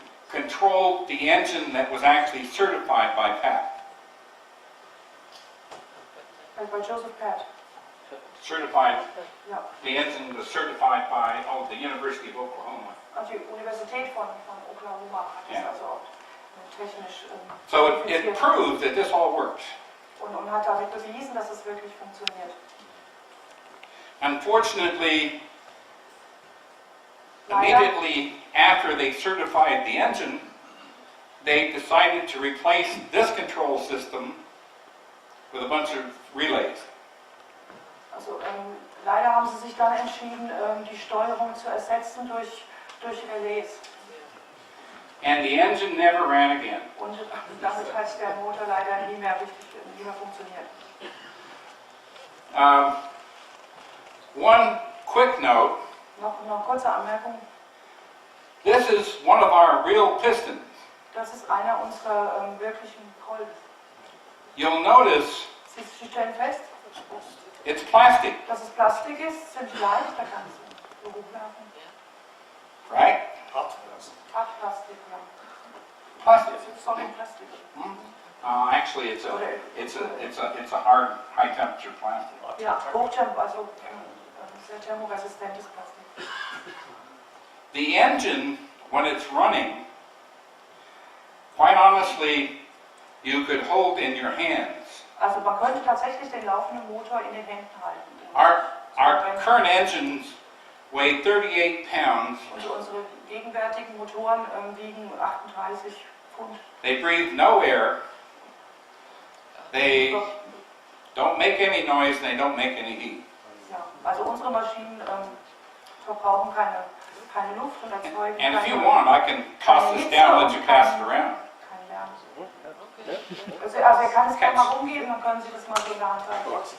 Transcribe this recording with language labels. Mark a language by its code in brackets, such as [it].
[en] controlled the engine that was actually certified by Papp. [de] Bei Joseph Papp. [en] Certified, [de] Ja. [en] the engine was certified by the University of Oklahoma. [de] Also die Universität von Oklahoma hat das Ja. also auch technisch [en] So it [de] zertifiziert [en] proves that this all works. [de] und hat damit bewiesen, dass es wirklich funktioniert. [en] Unfortunately, [de] Leider, [en] immediately after they certified the engine, they decided to replace this control system with a bunch of relays. [de] also, leider haben sie sich dann entschieden, die Steuerung zu ersetzen durch Relais. [en] And the engine never ran again. [de] Und damit hat der Motor leider nie mehr funktioniert. [en] One quick note, [de] Noch kurze Anmerkung. [en] this is one of our real pistons. [de] Das ist einer unserer wirklichen Kolben. [en] You'll notice [de] Sie stellen fest, [en] it's plastic, [de] dass es Plastik ist, ziemlich leicht, da kann es so hochwerfen. [en] right? [de] Hartplastik, ja. [en] Plastic. [de] Solid Plastik. [en] Actually, it's a hard, high temperature plastic. [de] Ja, also sehr thermoresistentes Plastik. [en] The engine, when it's running, quite honestly, you could hold in your hands. [de] Also man könnte tatsächlich den laufenden Motor in den Händen halten. [en] Our current engines weigh 38 pounds. [de] Und unsere gegenwärtigen Motoren wiegen 38 Pfund. [en] They breathe no air. They don't make any noise, and they don't make any heat. [de] Ja, also unsere Maschinen verbrauchen keine Luft und erzeugen [en] And if you [de] keine, [en] want, I can toss this down and let you pass it around. [de] keinen Lärm. Also er kann es gerne mal rumgeben, dann können Sie das mal so in der Hand halten.